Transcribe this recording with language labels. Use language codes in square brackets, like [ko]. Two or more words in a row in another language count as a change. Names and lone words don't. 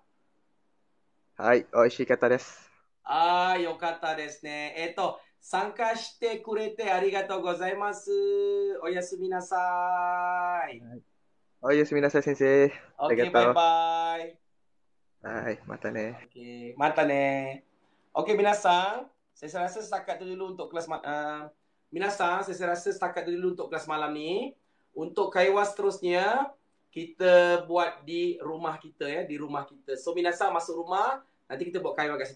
[ja] はい、美味しかったです。よかったですね。参加してくれてありがとうございます。おやすみなさい。おやすみなさい、先生。ありが [ms] Oke, [ja] とう。 [en] bye-bye. [ja] はい、またね。オーケー、またね. [ms] Oke, Minasang, saya rasa setakat itu dulu untuk kelas Minasang, saya rasa setakat itu dulu untuk kelas malam ni. Untuk kaiwa seterusnya, kita buat di rumah kita ya, di rumah kita. So, Minasang masuk rumah, nanti kita buat kaiwa kat situ.